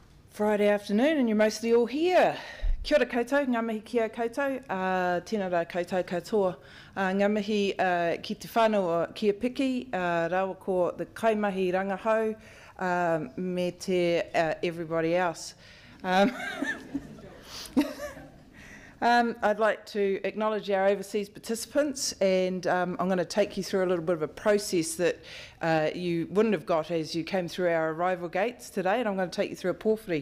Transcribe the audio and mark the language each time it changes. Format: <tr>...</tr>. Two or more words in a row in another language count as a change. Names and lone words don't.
<en>Friday afternoon, and you're mostly all here.</en> <mi>Kia ora koutou, ngā mihi kia koutou, tēnā rā koutou katoa. Ngā mihi ki te whānau kia piki, rawa ko the kaimahi rangahau, me te</mi> <en>everybody else. I'd like to acknowledge our overseas participants, and I'm going to take you through a little bit of a process that you wouldn't have got as you came through our arrival gates today, and I'm going to take you through a pōwhiri.</en>